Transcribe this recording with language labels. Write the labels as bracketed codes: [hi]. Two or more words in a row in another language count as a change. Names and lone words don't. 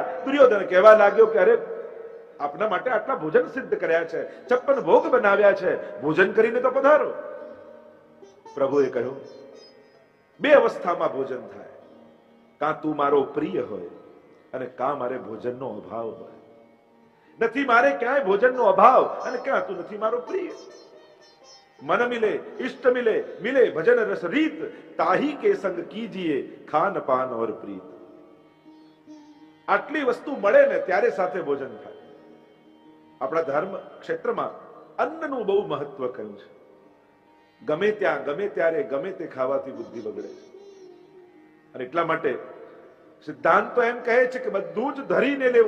[gu] દુર્યોધન કહેવા લાગ્યો કે અરે આપના માટે આટલા ભોજન સિદ્ધ કર્યા છે, 56 ભોગ બનાવ્યા છે, ભોજન કરીને તો પધારો. પ્રભુએ કહ્યું, 2 અવસ્થામાં ભોજન થાય. કાં તું મારો પ્રિય હોય અને કાં મારે ભોજનનો અભાવ હોય. નથી મારે ક્યાંય ભોજનનો અભાવ અને ક્યાં તું નથી મારો પ્રિય. [hi] मन मिले इष्ट मिले मिले भजन रस रीत ताही के संग कीजिए खान पान और प्रीत. [gu] આટલી વસ્તુ મળે ને ત્યારે સાથે ભોજન થાય. આપણા ધર્મ ક્ષેત્રમાં અન્નનું બહુ મહત્વ કહ્યું છે. ગમે ત્યાં ગમે ત્યારે ગમે તે ખાવાથી બુદ્ધિ બગડે છે. અને એટલા માટે સિદ્ધાંત તો એમ કહે છે કે બધું જ ધરીને લેવું.